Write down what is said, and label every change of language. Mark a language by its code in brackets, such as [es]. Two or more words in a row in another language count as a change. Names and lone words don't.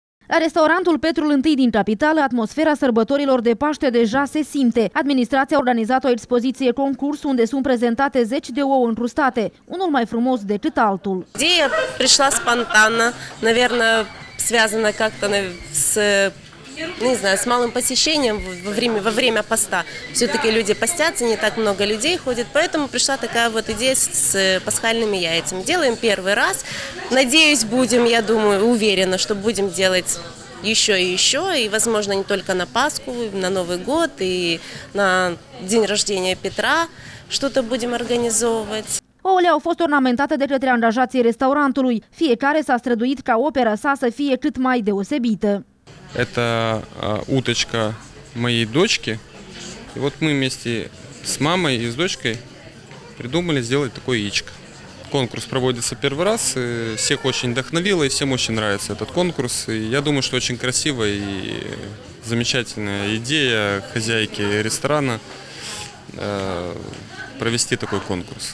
[ro] La restaurantul Petrul I din capitală, atmosfera sărbătorilor de Paște deja se simte. Administrația a organizat o expoziție concurs unde sunt prezentate 10 de ouă încrustate, unul mai frumos decât altul. [ru] Ideea пришла спонтанно, наверное, связана как-то с, не знаю, с малым посещением во время поста. Все-таки люди постятся, не так много людей ходит, поэтому пришла такая вот идея с пасхальными яйцами. Делаем первый раз. Надеюсь, будем, я думаю, уверена, что будем делать еще и еще, и, возможно, не только на Пасху, на Новый год и на день рождения Петра что-то будем организовывать. [ro] Ouăle au fost ornamentate de către angajații restaurantului. Fiecare s-a străduit ca opera sa să fie cât mai deosebită. [ru] Это уточка моей дочки. И вот мы вместе с мамой и с дочкой придумали сделать такое яичко. Конкурс проводится первый раз, и всех очень вдохновило, и всем очень нравится этот конкурс. И я думаю, что очень красивая и замечательная идея хозяйки ресторана провести такой конкурс.